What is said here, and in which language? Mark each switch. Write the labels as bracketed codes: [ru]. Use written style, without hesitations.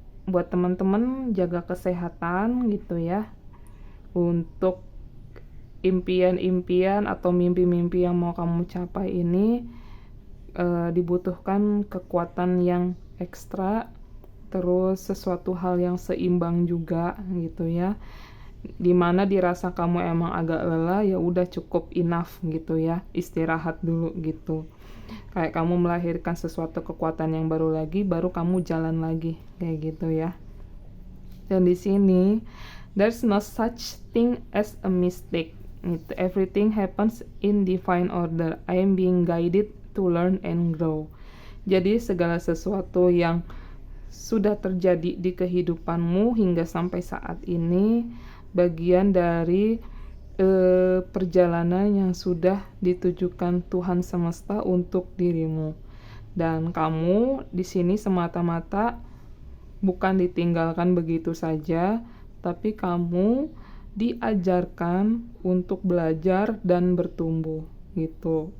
[id] Buat teman-teman jaga kesehatan gitu ya. Untuk impian-impian atau mimpi-mimpi yang mau kamu capai ini dibutuhkan kekuatan yang ekstra, terus sesuatu hal yang seimbang juga gitu ya. Dimana dirasa kamu emang agak lelah, ya udah cukup enough gitu ya, istirahat dulu gitu. Kayak kamu melahirkan sesuatu kekuatan yang baru lagi, baru kamu jalan lagi kayak gitu ya. Dan di sini [en] there's no such thing as a mistake. Everything happens in divine order. I am being guided to learn and grow. [id] Jadi segala sesuatu yang sudah terjadi di kehidupanmu hingga sampai saat ini bagian dari perjalanan yang sudah ditujukan Tuhan semesta untuk dirimu. Dan kamu di sini semata-mata bukan ditinggalkan begitu saja, tapi kamu diajarkan untuk belajar dan bertumbuh gitu.